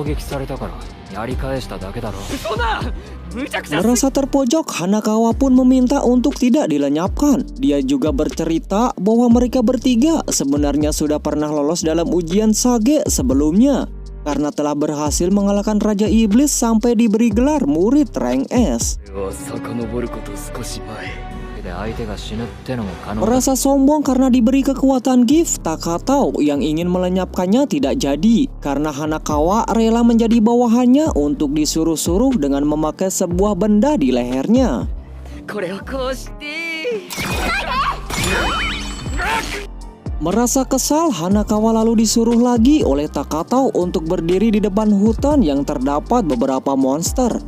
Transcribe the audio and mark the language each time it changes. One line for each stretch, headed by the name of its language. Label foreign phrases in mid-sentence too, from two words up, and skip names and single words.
Indonesian: Merasa terpojok, Hanakawa pun meminta untuk tidak dilenyapkan. Dia juga bercerita bahwa mereka bertiga sebenarnya sudah pernah lolos dalam ujian Sage sebelumnya karena telah berhasil mengalahkan Raja Iblis sampai diberi gelar murid rank S.
Japanese: で相手が死ぬってのも可能だ。
Indonesian: Merasa sombong karena diberi kekuatan gift, Takatau yang ingin melenyapkannya tidak jadi karena Hanakawa rela menjadi bawahannya untuk disuruh-suruh dengan memakai sebuah benda di lehernya. Merasa kesal, Hanakawa lalu disuruh lagi oleh Takatau untuk berdiri di depan hutan yang terdapat beberapa monster.